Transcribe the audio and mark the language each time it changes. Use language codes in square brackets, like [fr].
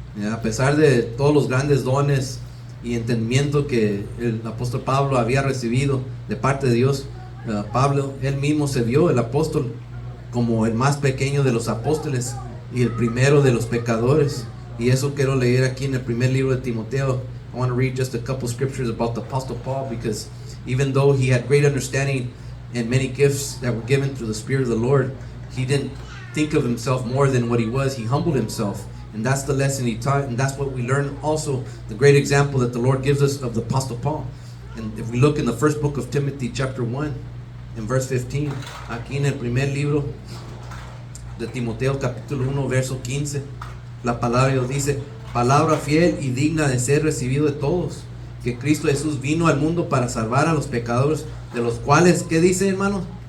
[es] A pesar de todos los grandes dones y entendimiento que el apóstol Pablo había recibido de parte de Dios, Pablo, él mismo se vio el apóstol como el más pequeño de los apóstoles y el primero de los pecadores. Y eso quiero leer aquí en el primer libro de Timoteo. [en] I want to read just a couple scriptures about the Apostle Paul, because even though he had great understanding and many gifts that were given through the Spirit of the Lord, he didn't think of himself more than what he was. He humbled himself. And that's the lesson he taught, and that's what we learn also, the great example that the Lord gives us of the Apostle Paul. And if we look in the first book of Timothy, chapter 1, in verse 15, [es] aquí en el primer libro de Timoteo, capítulo 1, verso 15, la palabra de Dios dice: palabra fiel y digna de ser recibido de todos, que Cristo Jesús vino al mundo para salvar a los pecadores, de los cuales, ¿qué dice, hermanos?